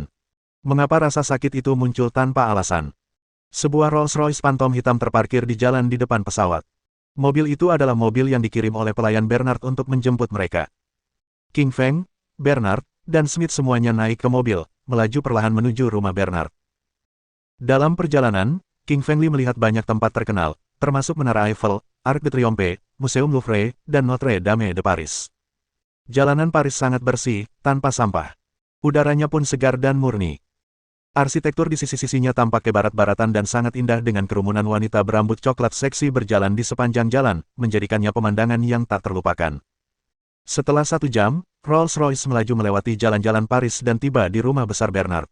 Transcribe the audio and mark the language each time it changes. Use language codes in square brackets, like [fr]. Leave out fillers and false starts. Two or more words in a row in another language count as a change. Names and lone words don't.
[id] Mengapa rasa sakit itu muncul tanpa alasan? Sebuah Rolls-Royce Phantom hitam terparkir di jalan di depan pesawat. Mobil itu adalah mobil yang dikirim oleh pelayan Bernard untuk menjemput mereka. King Feng, Bernard, dan Smith semuanya naik ke mobil, melaju perlahan menuju rumah Bernard. Dalam perjalanan, King Feng Li melihat banyak tempat terkenal, termasuk Menara Eiffel, Arc de Triomphe, Museum Louvre, dan Notre Dame de Paris. Jalanan Paris sangat bersih, tanpa sampah. Udaranya pun segar dan murni. Arsitektur di sisi-sisinya tampak kebarat-baratan dan sangat indah dengan kerumunan wanita berambut coklat seksi berjalan di sepanjang jalan, menjadikannya pemandangan yang tak terlupakan. Setelah 1 jam, Rolls-Royce melaju melewati jalan-jalan Paris dan tiba di rumah besar Bernard.